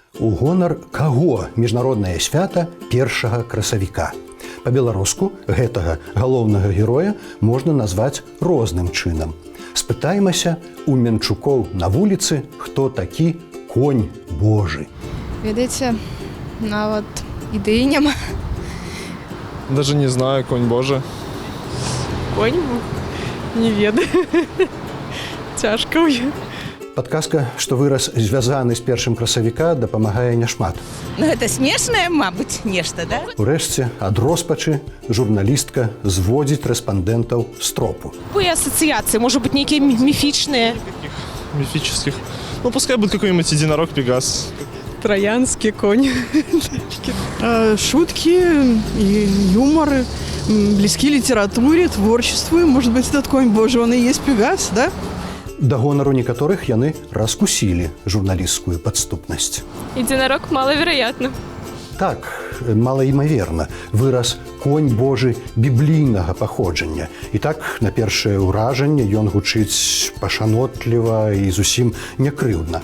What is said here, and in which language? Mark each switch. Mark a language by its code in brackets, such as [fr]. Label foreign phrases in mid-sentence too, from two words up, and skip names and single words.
[be] У гонар каго міжнароднае свята першага красавіка? Па-беларуску гэтага галоўнага героя можна назваць розным чынам. Спытаемся у менчукоў на вуліцы, хто такі конь Божы. Ведаеце, нават ідэі няма. [ru] Даже не знаю, конь Божий. [be] Конь? Не ведаю. Цяжка ўё. Падказка, што выраз звязаны з першым красавіка, дапамагае няшмат. Ну, гэта смешнае, мабыць, нешта, да? Урэшце, ад роспачы журналістка зводзіць рэспандэнтаў з тропу. [ru] Какие ассоциации? Может быть, некие мифичные? Каких мифических? Ну, пускай будет какой-нибудь единорог Пегас. Троянский конь. Шутки, юмор, близки литературе, творчеству. Может быть, этот конь Божий, он и есть Пегас, да? [be] Да гонару некаторых яны раскусілі журналісцкую падступнасць. [ru] Единорог маловероятно. [be] Так, малаімаверна, выраз конь Божы біблійнага паходжання. І так, на першае ўражанне ён гучыць пашанотліва і зусім някрыўдна.